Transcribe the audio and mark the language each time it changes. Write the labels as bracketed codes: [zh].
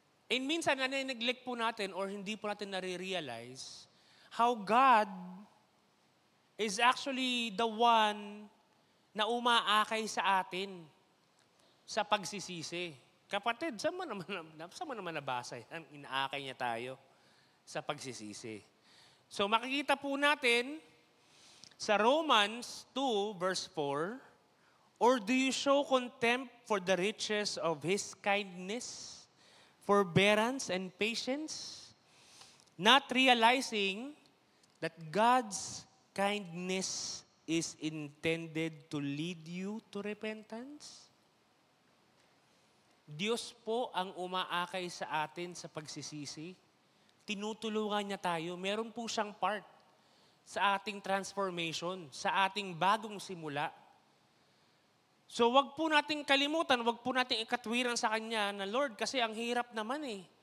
[tl] And minsan, neglect po natin or hindi po natin nare-realize [en] how God is actually the one [tl] na umaakay sa atin sa pagsisisi. Kapatid, saan mo naman nabasa yan? Inaakay niya tayo sa pagsisisi. So makikita po natin sa [en] Romans 2 verse 4, or do you show contempt for the riches of His kindness, forbearance, and patience, not realizing that God's kindness is intended to lead you to repentance? [tl] Diyos po ang umaakay sa atin sa pagsisisi. Tinutulungan niya tayo. Meron po siyang part sa ating transformation, sa ating bagong simula. So wag po nating kalimutan, wag po nating ikatwiran sa Kanya na, Lord, kasi ang hirap naman eh.